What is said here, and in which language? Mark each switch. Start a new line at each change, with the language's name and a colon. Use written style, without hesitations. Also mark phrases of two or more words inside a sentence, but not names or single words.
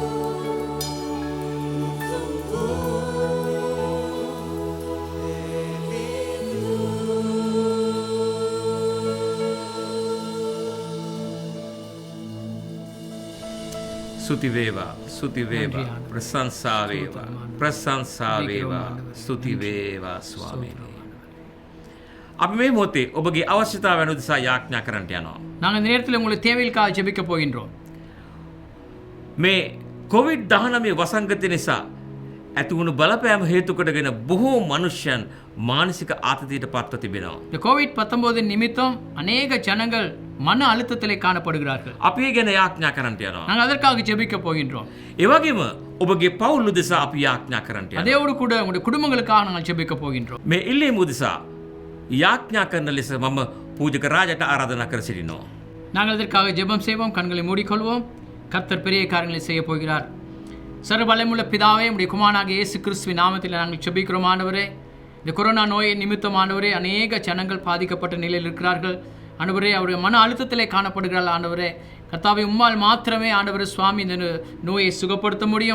Sinhala: ස්තුති වේවා ස්තුති වේවා ප්‍රශංසා වේවා ප්‍රශංසා වේවා ස්තුති වේවා ස්වාමීනි. අපි මේ මොහොතේ ඔබගේ අවශ්‍යතාවයන් උදෙසා යාඥා කරන්නට යනවා.
Tamil: நாங்கள் இந்த நேரத்தில் உங்களை தேவைகளுக்காக ஜெபிக்க போகின்றோம்.
Sinhala: මේ COVID-19 වසංගතය නිසා ඇතිවුණු බලපෑම හේතු කොටගෙන බොහෝ මනුෂ්‍යයන් මානසික ආතතියට පත්ව තිබෙනවා.
Tamil: இந்த கோவிட்-19 நிமித்தம் அநேக ஜனங்கள் மன அழுத்தத்திலே காணப்படுகிறார்கள்.
Sinhala: අපි ඒ ගැන යාඥා කරන්නට යනවා.
Tamil: நாங்கள் அதற்காக ஜெபிக்க போகின்றோம்.
Sinhala: ඒ වගේම ඔබගේ පවුල් උදෙසා අපි යාඥා කරන්නට යනවා.
Tamil: அதோடு கூட உங்களுடைய குடும்பங்களுக்காக நாங்கள் ஜெபிக்க போகின்றோம்.
Sinhala: මේ ඉල්ලීම උදෙසා යාඥා කරන ලෙස මම පූජක රාජට ආරාධනා කර සිටිනවා.
Tamil: நாங்கள் இதற்காக ஜெபம் செய்வோம். கண்களை மூடிக்கொள்வோம். கர்த்தர் பெரிய காரியங்களை செய்ய போகிறார். சர்வவல்லமையுள்ள பிதாவே, உம்முடைய குமாரனாகிய இயேசு கிறிஸ்துவின் நாமத்தில் நாங்கள் ஜெபிக்கிறோம் ஆண்டவரே. இந்த கொரோனா நோயை நிமித்தம் ஆண்டவரே, அநேக ஜனங்கள் பாதிக்கப்பட்ட நிலையில் இருக்கிறார்கள் ஆண்டவரே. அவருடைய மன அழுத்தத்திலே காணப்படுகிறார்கள் ஆண்டவரே. கர்த்தாவே, உம்மால் மாத்திரமே ஆண்டவரே சுவாமி இந்த நோயை சுகப்படுத்த முடியும்.